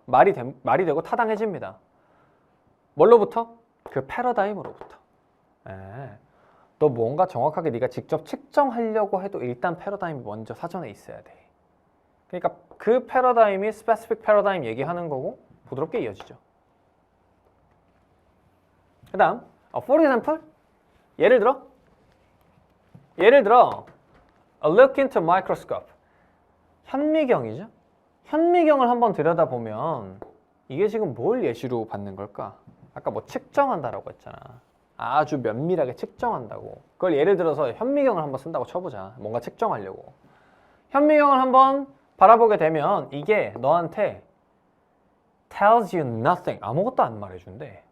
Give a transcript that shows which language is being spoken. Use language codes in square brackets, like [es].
[ko] 말이 되고 타당해집니다. 뭘로부터? 그 패러다임으로부터. 너 뭔가 정확하게 네가 직접 측정하려고 해도 일단 패러다임이 먼저 사전에 있어야 돼. 그러니까 그 패러다임이 specific 패러다임 얘기하는 거고 부드럽게 이어지죠. 그 다음 [en] for example, [ko] 예를 들어 [en] a look into microscope, [ko] 현미경이죠. 현미경을 한번 들여다보면 이게 지금 뭘 예시로 받는 걸까? 아까 뭐 측정한다라고 했잖아. 아주 면밀하게 측정한다고. 그걸 예를 들어서 현미경을 한번 쓴다고 쳐보자. 뭔가 측정하려고. 현미경을 한번 바라보게 되면 이게 너한테 [en] tells you nothing, [ko] 아무것도 안 말해준대.